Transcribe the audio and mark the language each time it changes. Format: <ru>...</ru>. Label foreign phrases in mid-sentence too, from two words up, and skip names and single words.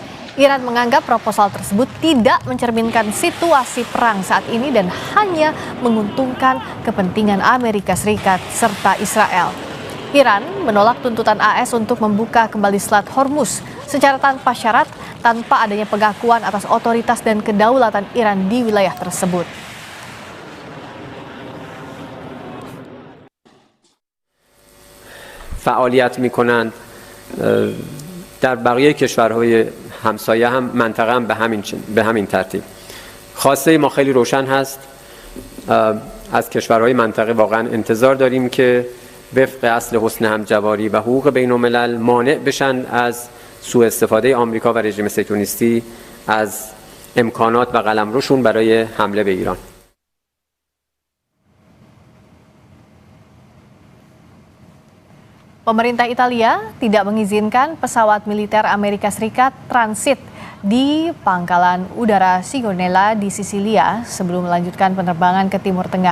<id>Iran menganggap proposal tersebut tidak mencerminkan situasi perang saat ini dan hanya menguntungkan kepentingan Amerika Serikat serta Israel. Iran menolak tuntutan AS untuk membuka kembali Selat Hormuz secara tanpa syarat, tanpa adanya pengakuan atas otoritas dan kedaulatan Iran di wilayah tersebut.</id> <fa>فعالیت می‌کنند در بقیه کشورهای همسایه هم منطقه هم به همین ترتیب. خواسته ما خیلی روشن هست. از کشورهای منطقه واقعا انتظار داریم که وفق اصل حسن همجواری و حقوق بین‌الملل مانع بشن از سوء استفاده آمریکا و رژیم صهیونیستی از امکانات و قلمروشون برای حمله به ایران.</fa> <id>Pemerintah Italia tidak mengizinkan pesawat militer Amerika Serikat transit di pangkalan udara Sigonella di Sisilia sebelum melanjutkan penerbangan ke Timur Tengah.</id>